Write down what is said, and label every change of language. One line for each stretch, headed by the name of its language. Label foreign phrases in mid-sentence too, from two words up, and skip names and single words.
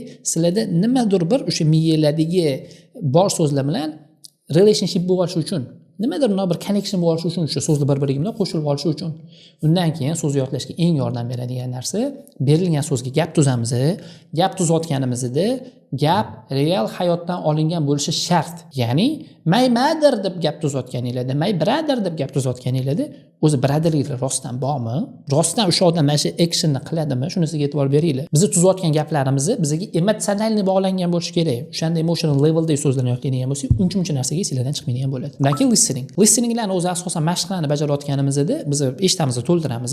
Uzbek: Sizlarda nimadir bir o'sha miyalardagi bor so'zlar bilan relationship bo'lishi uchun, nimadir bir connection bo'lishi uchun, o'sha so'zlar bir-biriga bilan qo'shilib olishi uchun. Undan keyin so'z yodlashga eng yordam beradigan narsa berilgan so'zga gap tuzamiz. Gap tuzayotganimizda gap real hayotdan olingan bo'lishi shart. Ya'ni
English: my mother
Uzbek: deb gap tuzayotganingizda,
English: my brother
Uzbek: deb gap tuzayotganingizda o'zi birodarliklar rostdan bormi? Rostdan o'sha odam mana shu actionni qiladimi? Shunisiga e'tibor beringlar. Biz tuzayotgan gaplarimiz bizga emotsionalni bog'langan bo'lishi kerak. O'shanda
English: emotional levelda
Uzbek: so'zlarni yodlaydigan bo'lsak, uncha narsaga sizlardan chiqmaydigan bo'ladi. Undan keyin listening. Listeninglarni o'zi asosan mashqlarni bajarayotganimizda biz eshitamizni to'ldiramiz.